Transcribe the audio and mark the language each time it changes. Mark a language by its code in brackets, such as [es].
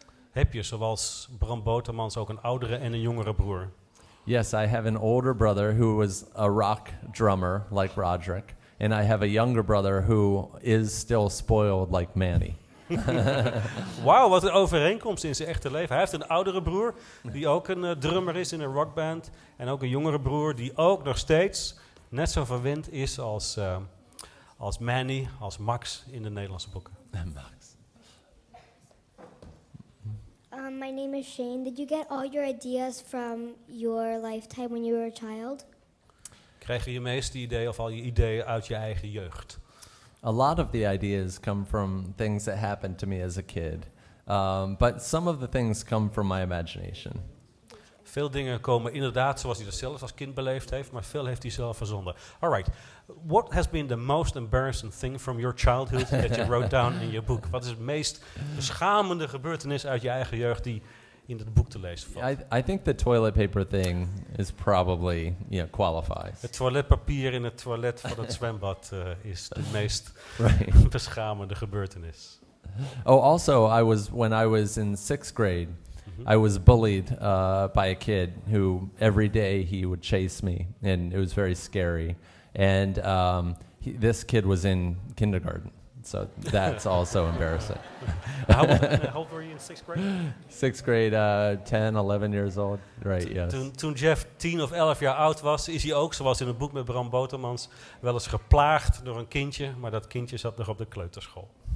[nl] Heb je, zoals Bram Botermans, ook een oudere en een jongere broer? [en] Yes, I have an older brother who was a rock drummer like Roderick, and I have a younger brother who is still spoiled like Manny. [nl] Wauw, wat een overeenkomst in zijn echte leven. Hij heeft een oudere broer die ook een drummer is in een rockband. En ook een jongere broer die ook nog steeds net zo verwend is als Manny, als Max in de Nederlandse boeken. Max. [en] My name is Shane. Did you get all your ideas from your lifetime when you were a child? [nl] Krijg je je meeste ideeën of al je ideeën uit je eigen jeugd? [en] A lot of the ideas come from things that happened to me as a kid, but some of the things come from my imagination. [nl] Veel dingen komen inderdaad zoals hij dat zelf als kind beleefd heeft, maar veel heeft hij zelf verzonnen. [en] All right. What has been the most embarrassing thing from your childhood that you wrote down in your book? [nl] Wat is het meest beschamende gebeurtenis uit je eigen jeugd die in het boek te lezen valt? [en] I think the toilet paper thing is probably, qualifies. [nl] Het toiletpapier in het toilet van het zwembad is de meest beschamende gebeurtenis. [en] Oh, also, when I was in 6th grade, I was bullied by a kid who every day he would chase me, and it was very scary. And this kid was in kindergarten, so that's also embarrassing. How old were you in 6th grade? 6th grade, 10, 11 years old. Right, yes. [nl] Toen Jeff 10 of 11 jaar oud was, is hij ook, zoals in het boek met Bram Botermans, wel eens geplaagd door een kindje, maar dat kindje zat nog op de kleuterschool.